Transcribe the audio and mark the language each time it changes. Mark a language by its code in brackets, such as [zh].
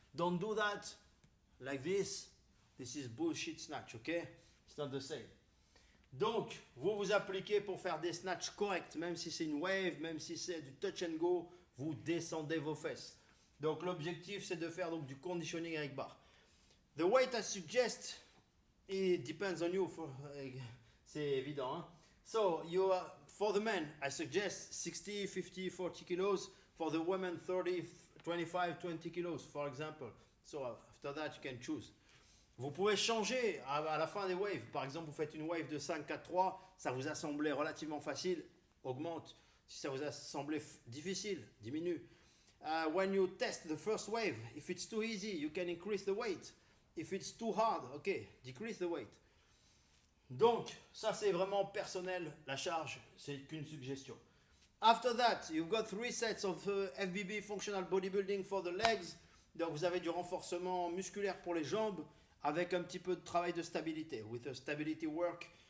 [en] Don't do that like this. This is bullshit snatch, okay? It's not the same. [fr] Donc, vous vous appliquez pour faire des snatchs corrects, même si c'est une wave, même si c'est du touch and go, vous descendez vos fesses. Donc, l'objectif, c'est de faire donc, du conditioning avec barre. [en] The weight I suggest, it depends on you, [fr] c'est évident. Hein? [en] So, for the men, I suggest 60, 50, 40 kilos. For the women, 30, 25, 20 kilos, for example. So, after that, you can choose. [fr] Vous pouvez changer à la fin des waves. Par exemple, vous faites une wave de 5, 4, 3. Ça vous a semblé relativement facile. Augmente. Si ça vous a semblé difficile, diminue. [en] When you test the first wave, if it's too easy, you can increase the weight. If it's too hard, okay, decrease the weight. Donc, ça c'est vraiment personnel. La charge, c'est qu'une suggestion. After that, you've got 3 sets of FBB, functional bodybuilding for the legs. [fr] Donc, vous avez du renforcement musculaire pour les jambes, avec un petit peu de travail de stabilité, [en] with a stability work.